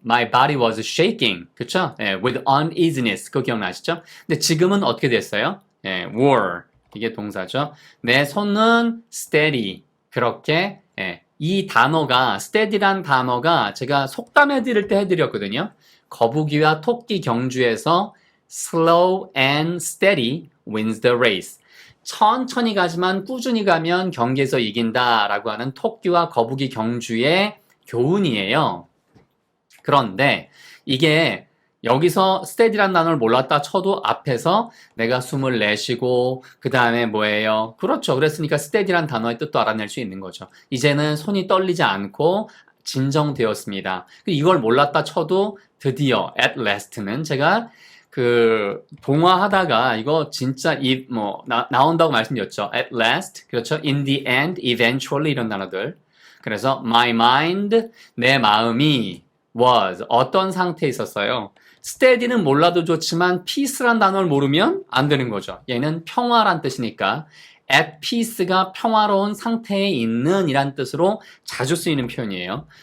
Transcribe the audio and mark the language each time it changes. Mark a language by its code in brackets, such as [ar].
[en] My body was shaking. [ko] 그쵸? [en] with uneasiness. [ko] 그거 기억나시죠? 근데 지금은 어떻게 됐어요? were. 이게 동사죠. 내 손은 steady. 그렇게, 이 단어가, steady란 단어가 제가 속담해 드릴 때 해드렸거든요. 거북이와 토끼 경주에서 [en] slow and steady wins the race. [ko] 천천히 가지만 꾸준히 가면 경기에서 이긴다라고 하는 토끼와 거북이 경주의 교훈이에요. 그런데 이게 여기서 steady란 단어를 몰랐다 쳐도 앞에서 내가 숨을 내쉬고 그 다음에 뭐예요? 그렇죠. 그랬으니까 steady란 단어의 뜻도 알아낼 수 있는 거죠. 이제는 손이 떨리지 않고 진정되었습니다. 이걸 몰랐다 쳐도 드디어 [en] at last [ko] 는 제가 동화하다가 이거 진짜 나온다고 말씀드렸죠. [en] at last, [ko] 그렇죠. [en] in the end, eventually [ko] 이런 단어들. 그래서 [en] my mind, [ko] 내 마음이 was, 어떤 상태에 있었어요. steady는 몰라도 좋지만 peace란 단어를 모르면 안 되는 거죠. 얘는 평화란 뜻이니까 at peace가 평화로운 상태에 있는 이란 뜻으로 자주 쓰이는 표현이에요.